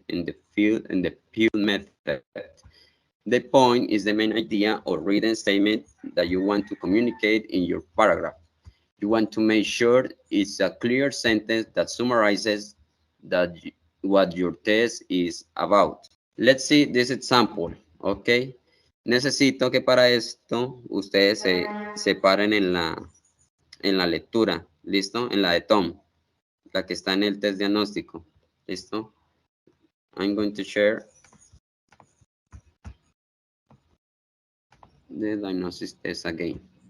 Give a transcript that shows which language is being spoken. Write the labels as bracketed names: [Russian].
[English] In the PIL method. The point is the main idea or written statement that you want to communicate in your paragraph. You want to make sure it's a clear sentence that summarizes that what your test is about. Let's see this example, ¿ok? [Spanish] Necesito que para esto ustedes se paren en la lectura, ¿listo? En la de Tom, la que está en el test diagnóstico, ¿listo? [English] I'm going to share the diagnosis test again.